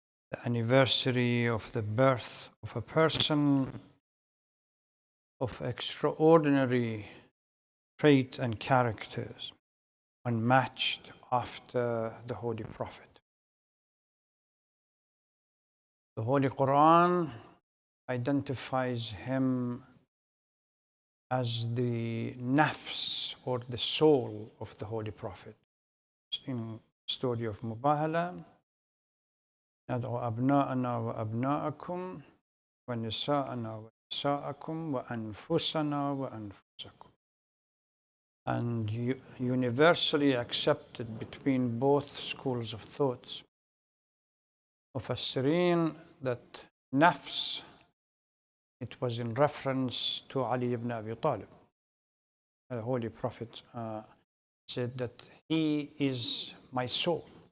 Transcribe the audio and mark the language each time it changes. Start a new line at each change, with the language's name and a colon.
English: The anniversary of the birth of a person of extraordinary trait and characters, unmatched after the Holy Prophet. The Holy Quran identifies him as the nafs or the soul of the Holy Prophet. In the story of Mubahala,
Arabic: ندعو أبناءنا وأبناءكم ونساءنا ونساءكم وأنفسنا وأنفسكم.
English: And universally accepted between both schools of thoughts, Mufassirin, that nafs, it was in reference to Ali ibn Abi Talib. The Holy Prophet said that he is my soul.